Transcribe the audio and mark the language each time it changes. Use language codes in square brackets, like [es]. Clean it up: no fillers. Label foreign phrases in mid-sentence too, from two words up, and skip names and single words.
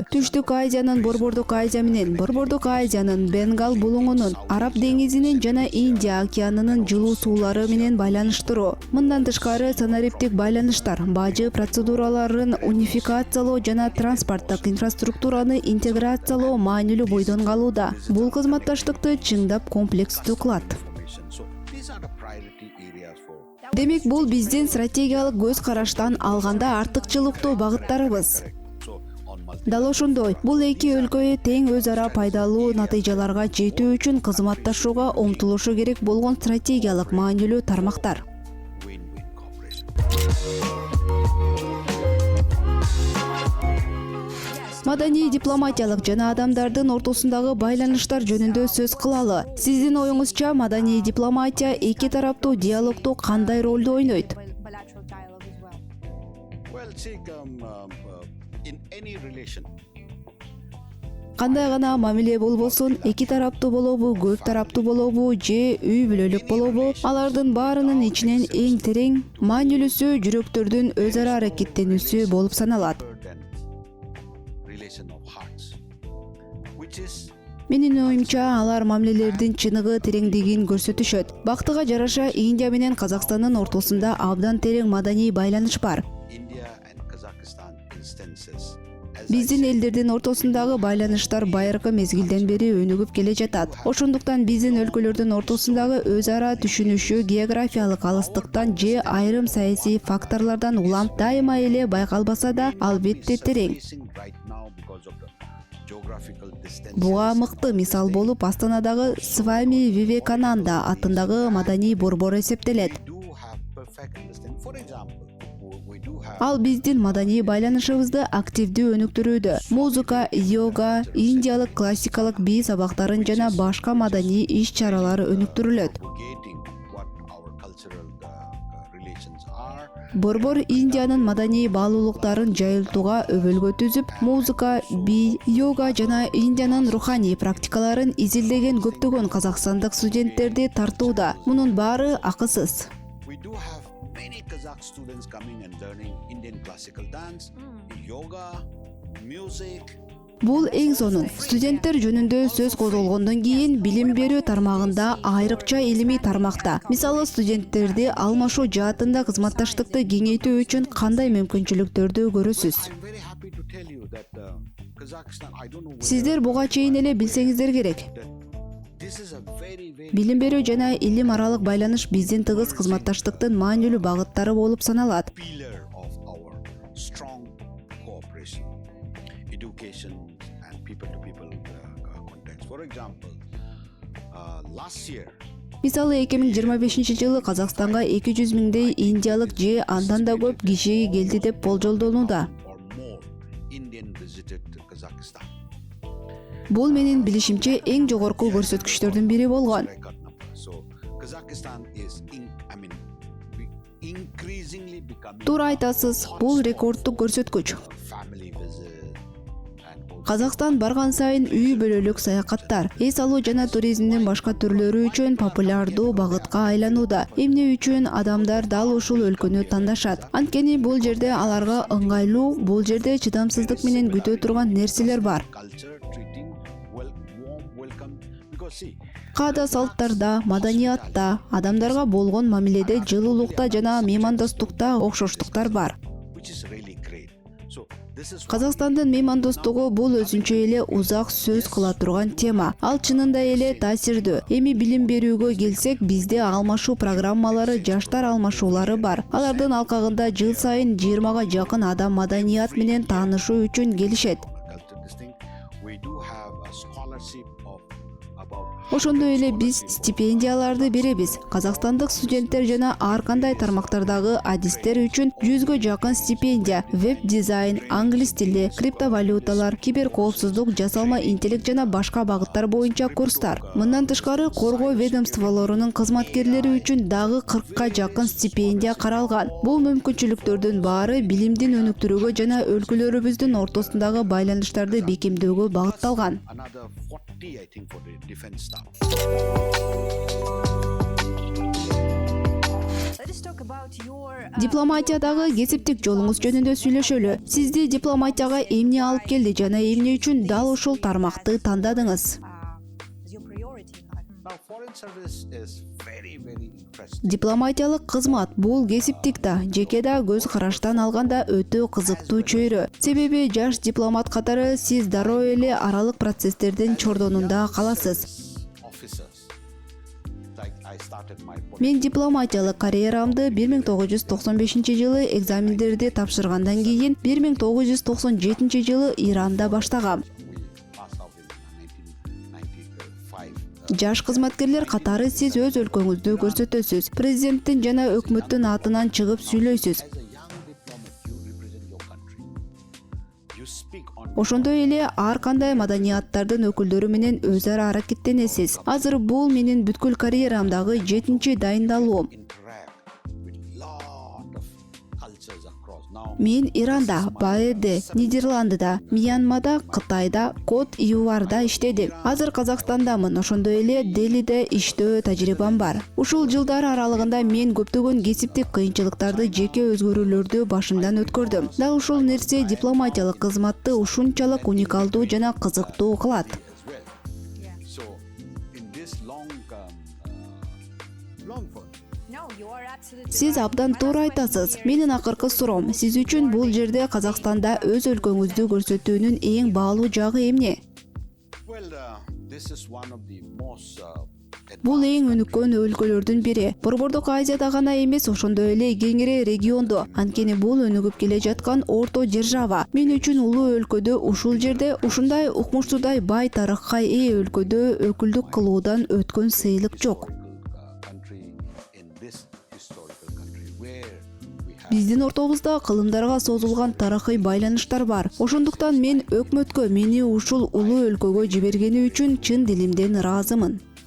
[ky] Түштүк Азиянын Борбордук Азия менен Борбордук Азиянын Бенгал булуңунун, Араб деңизинин жана Индия океанынын жылуу суулары менен байланыштыруу. Мындан тышкары санариптик байланыштар, бажы процедураларын унификациялоо жана транспорттук инфраструктураны интеграциялоо маанилүү бойдон калууда. Бул кызматташтыкты чыңдап комплекстүү кылат. information. [en] So these are the priority areas for. [ky] Демек, бул биздин стратегиялык көз караштан алганда артыкчылыктуу багыттарыбыз. [en] So on [ky] Дал ошондой, бул эки өлкө тең өз ара пайдалуу натыйжаларга жетүү үчүн кызматташууга умтулушу керек болгон стратегиялык маанилүү тармактар. [en] win-win cooperation. [ky] Маданий, дипломатиялык жана адамдардын ортосундагы байланыштар жөнүндө сөз кылалы. Сиздин оюңузча маданий дипломатия эки тараптуу диалогдо кандай ролду ойнойт? [en] Well, see, in any relation, [ky] Кандай гана мамиле болбосун, эки тараптуу болобу, көп тараптуу болобу, же үй бүлөлүк болобу, алардын баарынын ичинен эң терең маанилүүсү жүрөктөрдүн өз ара аракеттенүүсү болуп саналат. [en] than relation of hearts, which is [ky] Менин оюмча, алар мамилелердин чыныгы тереңдигин көрсөтүшөт. Бактыга жараша Индия менен Казакстандын ортосунда абдан терең маданий байланыш бар. [en] India and Kazakhstan instances. As I Биздин said, [ky] элдердин ортосундагы байланыштар байыркы мезгилден бери өнүгүп келе жатат. Ошондуктан биздин өлкөлөрдүн ортосундагы өз ара түшүнүшү географиялык алыстыктан же айрым саясий факторлордон улам дайыма эле байкалбаса да, албетте терең. [en] facing right now because of the geographical distances. [ky] Буга мыкты мисал болуп Астанадагы Свами Вивекананда атындагы маданий борбор эсептелет. [en] We do have perfect understanding. For example, we do have [ky] Ал биздин маданий байланышыбызды активдүү өнүктүрүүдө. Музыка, йога, индиялык классикалык бий сабактарын жана башка маданий иш-чаралар өнүктүрүлөт. [en] propagating what our cultural relations are. [ky] Борбор Индиянын маданий баалуулуктарын жайылтууга өбөлгө түзүп, музыка, бий, йога жана Индиянын руханий практикаларын изилдеген көптөгөн казакстандык студенттерди тартууда. Мунун баары акысыз. [en] We do have many Kazakh students coming and learning Indian classical dance, yoga, music. [ky] Бул эң сонун. Студенттер жөнүндө сөз козголгондон кийин билим берүү тармагында айрыкча илимий тармакта. Мисалы, студенттерди алмашуу жаатында кызматташтыкты кеңейтүү үчүн кандай мүмкүнчүлүктөрдү көрөсүз? [en] I'm very happy to tell you that Kazakhstan, I don't know whether [ky] Сиздер буга чейин эле билсеңиздер керек. [en] this is a very [ky] Билим берүү жана илим аралык байланыш биздин тыгыз кызматташтыктын маанилүү багыттары болуп саналат. [en] pillar of our strong cooperation, education and people-to-people contacts. For example, last year, [ky] Мисалы, 2025-жылы Казакстанга 200 миңдей индиялык же андан да көп киши келди деп болжолдонууда. [en] or more Indian visited Kazakhstan. [ky] Бул менин билишимче эң жогорку көрсөткүчтөрдүн бири болгон. [en] Record number. So Kazakhstan is, increasingly becoming [ky] Туура айтасыз, бул рекордтук көрсөткүч. [en] family visit and also [ky] Казакстан барган сайын үй бүлөлүк саякаттар, эс алуу жана туризмдин башка түрлөрү үчүн популярдуу багытка айланууда. Эмне үчүн адамдар дал ушул өлкөнү тандашат? Анткени бул жерде аларга ыңгайлуу, бул жерде чыдамсыздык менен күтө турган нерселер бар. [en] culture treating warm welcome, because see, [ky] Каада салттарда, маданиятта, адамдарга болгон мамиледе жылуулукта жана меймандостукта окшоштуктар бар. [en] which is really great. So this is [ky] Казакстандын меймандостугу бул өзүнчө эле узак сөз кыла турган тема. Ал чынында эле таасирдүү. Эми билим берүүгө келсек, бизде алмашуу программалары, жаштар алмашуулары бар. Алардын алкагында жыл сайын 20га жакын адам маданият менен таанышуу үчүн келишет. [en] culture this thing. We do have a scholarship of about [ky] Ошондой эле биз стипендияларды беребиз. Казакстандык студенттер жана ар кандай тармактардагы адистер үчүн 100гө жакын стипендия, веб-дизайн, англис тили, криптовалюталар, киберкоопсуздук, жасалма интеллект жана башка багыттар боюнча курстар. Мындан тышкары коргоо ведомстволорунун кызматкерлери үчүн дагы 40га жакын стипендия каралган. Бул мүмкүнчүлүктөрдүн баары билимдин өнүктүрүүгө жана өлкөлөрүбүздүн ортосундагы байланыштарды бекемдөөгө багытталган. [en] another 40, I think, for the defense staff. [ky] Дипломатиядагы кесиптик жолуңуз жөнүндө сүйлөшөлү. Сизди дипломатияга эмне алып келди жана эмне үчүн дал ушул тармакты тандадыңыз? [en] Now, foreign service is very interesting. [ky] Дипломатиялык кызмат бул кесиптик да, жеке да көз караштан алганда өтө кызыктуу чөйрө. Себеби жаш дипломат катары сиз дароо эле аралык процесстердин чордонунда каласыз. [en] Officers, like I started my [ky] Мен дипломатиялык карьерамды 1995-жылы экзамендерди тапшыргандан кийин 1997-жылы Иранда баштагам. [en] passed out in 1995. [ky] Жаш кызматкерлер катары сиз өз өлкөңүздү көрсөтөсүз. Президенттин жана өкмөттүн атынан чыгып сүйлөйсүз. [en] As a young diplomat, you represent your country. You speak speak on [ky] Ошондой эле ар кандай маданияттардын өкүлдөрү менен өз ара аракеттенесиз. Азыр бул менин бүткүл карьерамдагы 7-чи дайындалуум. [en] interact with lot of cultures across. Now, [ky] Мен Иранда, БАЭРде, Нидерландыда, Мьянмада, Кытайда, Кот Ивуарда иштедим. Азыр Казакстандамын, ошондой эле Делиде иштөө тажрыйбам бар. Ушул жылдар аралыгында мен көптөгөн кесиптик кыйынчылыктарды, жеке өзгөрүүлөрдү башымдан өткөрдүм. Дал ушул нерсе дипломатиялык кызматты ушунчалык уникалдуу жана кызыктуу кылат. [en] as well. So, in this long form, [ky] Сиз абдан туура айтасыз. Менин акыркы суроом, сиз үчүн бул жерде Казакстанда өз өлкөңүздү көрсөтүүнүн эң баалуу жагы эмне? [en] well, this is one of the most [ky] Бул эң өнүккөн өлкөлөрдүн бири. Борбордук Азияда гана эмес, ошондой эле кеңири региондо. Анткени бул өнүгүп келе жаткан орто держава. Мен үчүн улуу өлкөдө ушул жерде ушундай укмуштуудай бай тарыхка ээ өлкөдө өкүлдүк кылуудан өткөн сыйлык жок. [en] country, in this historical country where we have [ky] Биздин ортобузда кылымдарга созулган тарыхый байланыштар бар. Ошондуктан мен өкмөткө мени ушул улуу өлкөгө жибергени үчүн чын дилимден ыраазымын.